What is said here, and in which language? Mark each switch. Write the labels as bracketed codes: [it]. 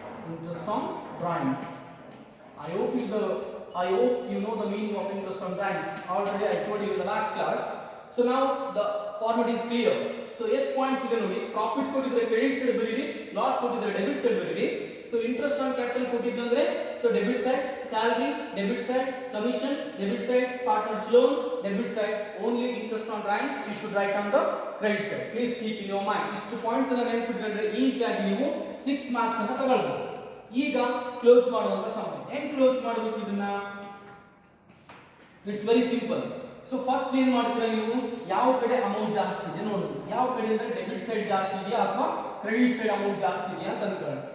[en] Interest on drawings. I hope you know the meaning of interest on drawings. Already I told you in the last class. So now the format is clear. So yes points [kn] ಇದೆ ನೋಡಿ, profit ಕೊಟ್ಟಿದ್ರೆ credit side ಬರೀರಿ, loss ಕೊಟ್ಟಿದ್ರೆ debit side ಬರೀರಿ. [en] So interest on capital ಕೊಟ್ಟಿದ್ದಂದ್ರೆ so debit side, salary debit side, commission debit side, partners loan debit side. Only interest on drawings you should write on the credit side. Please keep in your mind. [kn] ಇಷ್ಟು points ಅನ್ನು ನೆನಪಿಟ್ಕೊಂಡ್ರೆ easy ಆಗಿ ನೀವು 6 marks ಅನ್ನು ತಗೊಳ್ಳಬಹುದು. ಈಗ close ಮಾಡುವಂತ ಸಮಯ. ಹೆಂಗ್ close ಮಾಡಬೇಕು ಇದನ್ನ? [en] It's very simple. [kn] So first ಏನು ಮಾಡ್ತೀರಾ ನೀವು, ಯಾವ ಕಡೆ ಅಮೌಂಟ್ ಜಾಸ್ತಿ ಇದೆ ನೋಡೋದು, ಯಾವ ಕಡೆ ಅಂದ್ರೆ ಡೆಬಿಟ್ ಸೈಡ್ ಜಾಸ್ತಿ ಇದೆಯಾ ಅಥವಾ ಕ್ರೆಡಿಟ್ ಸೈಡ್ ಅಮೌಂಟ್ ಜಾಸ್ತಿ ಇದೆಯಾ ಅಂತ ಅನ್ಕೊಳ್ಳಿ.